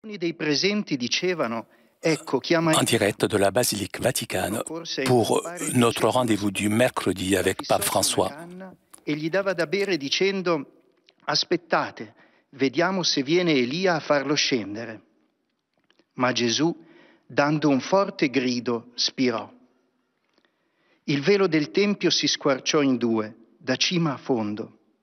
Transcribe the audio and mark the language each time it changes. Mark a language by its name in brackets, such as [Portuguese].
[Italian] Dei presenti dicevano: ecco, [French] En direct de la basilique Vaticane pour notre rendez-vous du mercredi avec Pape François. [Italian] E gli dava da bere dicendo: aspettate, vediamo se viene Elia a farlo scendere. Ma Gesù, dando un forte grido, spirò. Il velo del tempio si squarciò in due, da cima a fondo.